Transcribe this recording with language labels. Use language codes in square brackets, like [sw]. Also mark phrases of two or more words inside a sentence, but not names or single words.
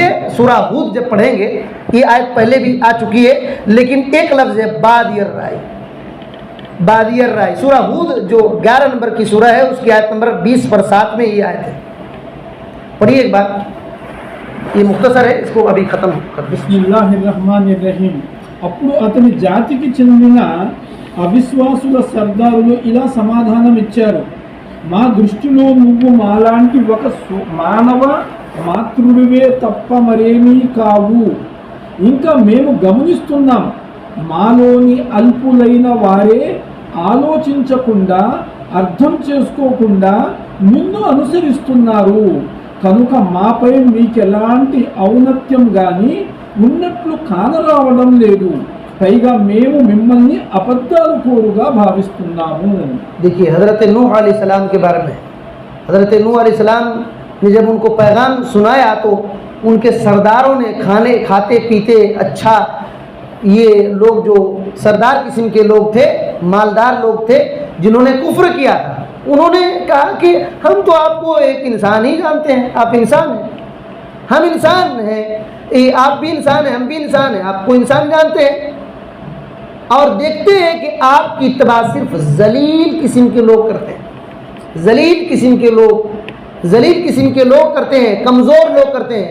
[ur] سورہ ہود جب پڑھیں گے، یہ آیت پہلے بھی آ چکی ہے لیکن ایک لفظ ہے [ar] بادی الرائے. بادی الرائے [ur] سورہ ہود جو 11 نمبر کی سورہ ہے، اس کی آیت نمبر 20/7 میں یہ آیت ہے. پڑھیے ایک بار، یہ مختصر ہے، اس کو ابھی ختم کر. [ar] بسم اللہ الرحمن الرحیم. [te] అప్పుడు అతని జాతికి చెందిన అవిశ్వాసుల సర్దారులు ఇలా సమాధానం ఇచ్చారు: మా దృష్టిలో నువ్వు మాలాంటి ఒక మానవ మాతృడివే తప్ప మరేమీ కావు. ఇంకా మేము గమనిస్తున్నాం, మాలోని అల్పులైన వారే ఆలోచించకుండా, అర్థం చేసుకోకుండా నిన్ను అనుసరిస్తున్నారు. కనుక మాపై మీకెలాంటి ఔన్నత్యం కానీ ఉన్నట్లు కానరావడం లేదు. పైగా మేము మిమ్మల్ని అబద్ధాలు కోరుగా భావిస్తున్నాము. [ur] دیکھیے حضرت نوح علیہ السلام کے بارے میں، حضرت نوح علیہ السلام نے جب ان کو پیغام سنایا تو ان کے سرداروں نے کھاتے پیتے اچھا، یہ لوگ جو سردار قسم کے لوگ تھے، مالدار لوگ تھے جنہوں نے کفر کیا تھا، انہوں نے کہا کہ ہم تو آپ کو ایک انسان ہی جانتے ہیں، آپ انسان ہیں، ہم انسان ہیں، آپ بھی انسان ہیں، ہم بھی انسان ہیں، آپ کو انسان جانتے ہیں، اور دیکھتے ہیں کہ آپ کی اتباع صرف ذلیل قسم کے لوگ کرتے ہیں، ذلیل قسم کے لوگ کرتے ہیں، کمزور لوگ کرتے ہیں.